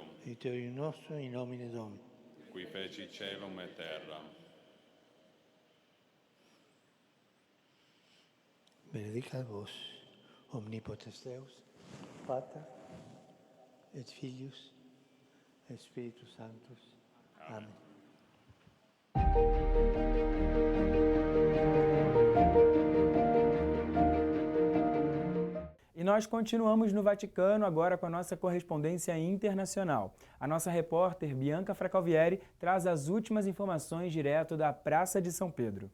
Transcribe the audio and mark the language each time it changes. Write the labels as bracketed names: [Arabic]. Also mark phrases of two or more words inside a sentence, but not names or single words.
[Latin] aiuterium nostrum in nomine Domini. qui feci caelum et terra. Benedicat vos, omnipotens Deus, Pater, et Filius, et Spiritus Sanctus. Amen. [Portuguese] Em nós continuamos no Vaticano agora com a nossa correspondência internacional. A nossa repórter Bianca Fracalvieri traz as últimas informações direto da Praça de São Pedro.